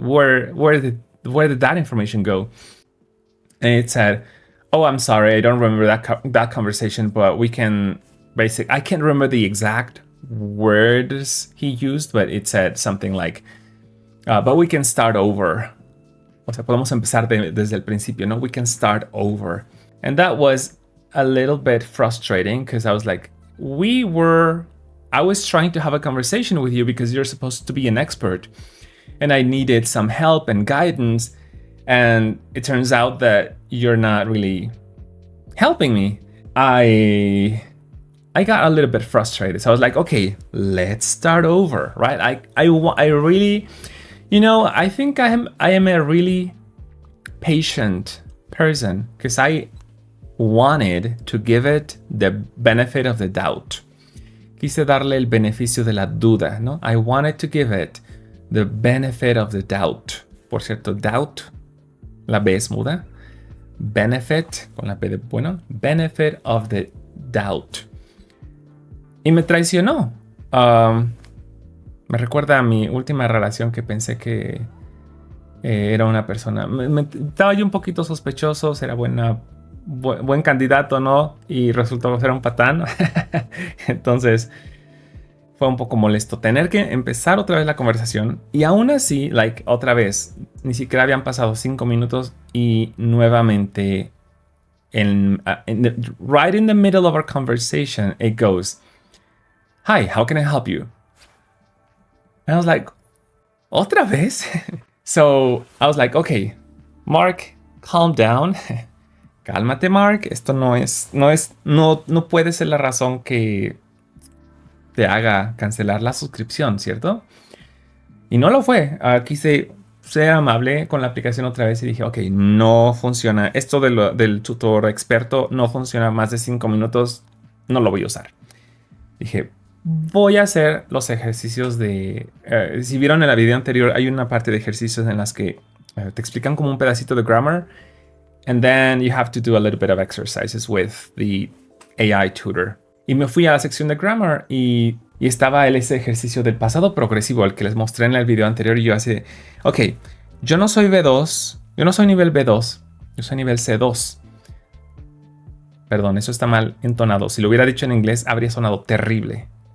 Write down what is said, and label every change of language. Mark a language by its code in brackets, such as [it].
[en] Where did that information go?" And it said, "Oh, I'm sorry, I don't remember that conversation, but we can I can't remember the exact words he used, but it said something like, but we can start over." [es] O sea, podemos empezar desde el principio, ¿no? [en] We can start over. And that was a little bit frustrating because I was like, I was trying to have a conversation with you because you're supposed to be an expert and I needed some help and guidance. And it turns out that you're not really helping me. I got a little bit frustrated. So I was like, okay, let's start over, right? I really, I think I am a really patient person because I wanted to give it the benefit of the doubt. [es] Quise darle el beneficio de la duda, ¿no? [en] I wanted to give it the benefit of the doubt. [es] Por cierto, doubt, la B es muda. Benefit, con la B de bueno. [en] Benefit of the doubt. Y me traicionó. [es] Me recuerda a mi última relación que pensé que era una persona. Estaba yo un poquito sospechoso, era buen candidato, ¿no? Y resultó ser un patán. Entonces fue un poco molesto tener que empezar otra vez la conversación. Y aún así, otra vez, ni siquiera habían pasado 5 minutos y nuevamente, right in the middle of our conversation, it goes, "Hi, how can I help you?" [en] And I was like, ¿otra vez? So I was like, okay, Mark, calm down. [es] Cálmate, Mark. Esto no puede ser la razón que te haga cancelar la suscripción, ¿cierto? Y no lo fue. Quise ser amable con la aplicación otra vez y dije, ok, no funciona. Esto del tutor experto no funciona más de 5 minutos. No lo voy a usar. Dije, voy a hacer los ejercicios de... si vieron en la video anterior, hay una parte de ejercicios en las que te explican como un pedacito de grammar. [en] And then you have to do a little bit of exercises with the AI tutor. [es] Y me fui a la sección de grammar y estaba ese ejercicio del pasado progresivo, el que les mostré en el video anterior. Y yo así, ok, yo no soy B2, yo no soy nivel B2, yo soy nivel C2. Perdón, eso está mal entonado. Si lo hubiera dicho en inglés, habría sonado terrible.